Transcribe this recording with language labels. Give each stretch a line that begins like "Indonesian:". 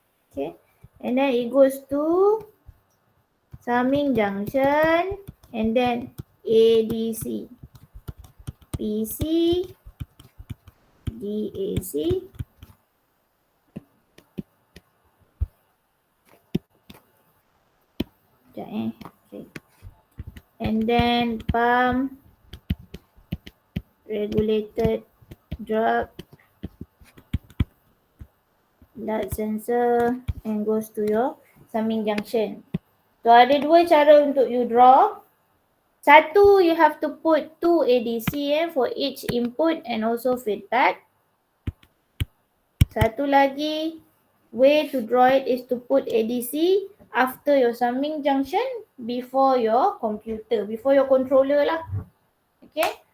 English: Okay, and then it goes to summing junction, and then ADC, PC, DAC, okay. And then pump, regulated drug, blood sensor, and goes to your summing junction.
Malay: So ada dua cara untuk you draw.
English: Satu, you have to put two ADC for each input and also feedback. Satu lagi, way to draw it is to put ADC after your summing junction before your computer, before your controller lah. Okay.